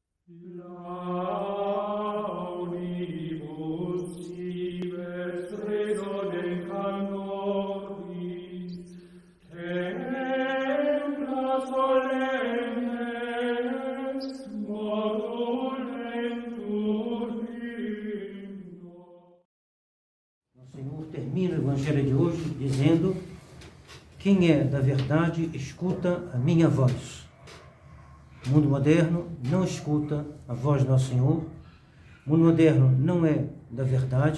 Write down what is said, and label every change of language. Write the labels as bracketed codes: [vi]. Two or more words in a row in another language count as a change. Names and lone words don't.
[la] Laudibus Ives resonem canoris, templa solemnes, modulentur hymno. [pt] O Senhor termina o Evangelho de hoje dizendo: quem é da verdade, escuta a minha voz. O mundo moderno não escuta a voz do nosso Senhor. O mundo moderno não é da verdade.